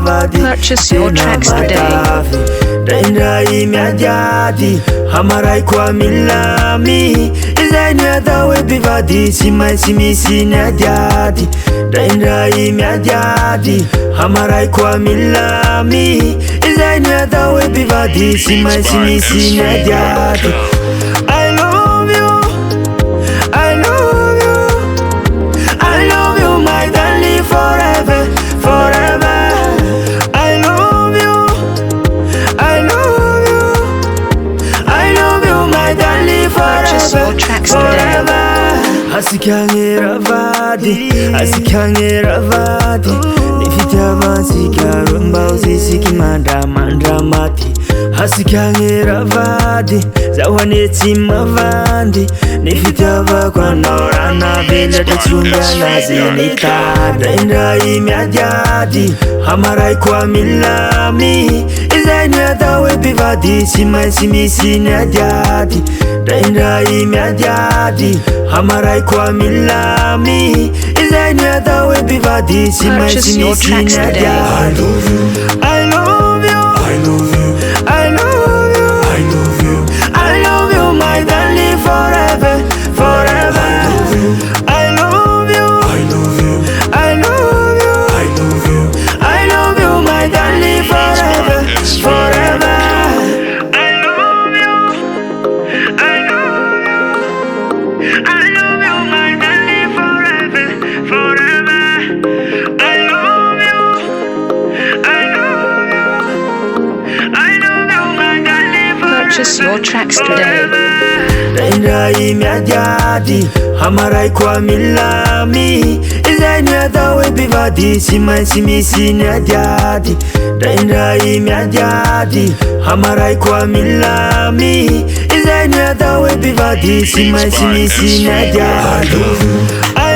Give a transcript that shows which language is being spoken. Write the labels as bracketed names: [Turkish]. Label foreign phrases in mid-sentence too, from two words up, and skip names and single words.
[Malagasy] vady tena matavy Draindray miadiady hamaray koa milamy Izay ny atao hoe mpivady tsy maintsy misy ny adiady Draindray miadiady hamaray koa milamy Izay ny atao hoe mpivady tsy maintsy misy ny adiady [English] I love you, I love you, I love you my darling forever, forever I love you, I love you, I love you my darling forever, forever [Malagasy] Asikangira vady, asikangira vady Ny fitiavansika rumba uzisiki mandra mati Asikangira vady, zawane tsy mavandy Ny fitiavako anao raha navelatra tsonga nazy ny tady Draindray miadiady hamaray koa milamy Izay ny atao hoe mpivady tsy maintsy misy ny adiady Draindray miadiady hamaray koa milamy Izay ny atao hoe mpivady tsy maintsy misy ny adiady [English] I love you, I love you, I love you, I love you, I love you my darling forever, forever I love you, I love you, I love you, I love you, I love you my darling forever, forever I love you, I love you, I love you my darling forever, forever I love you, I love you, I love you my darling forever Purchase your tracks today. [Malagasy] Draindray miadiady hamaray koa milamy Izay ny atao hoe mpivady tsy maintsy misy ny adiady Draindray miadiady hamaray koa milamy Izay ny atao hoe mpivady tsy maintsy misy ny adiady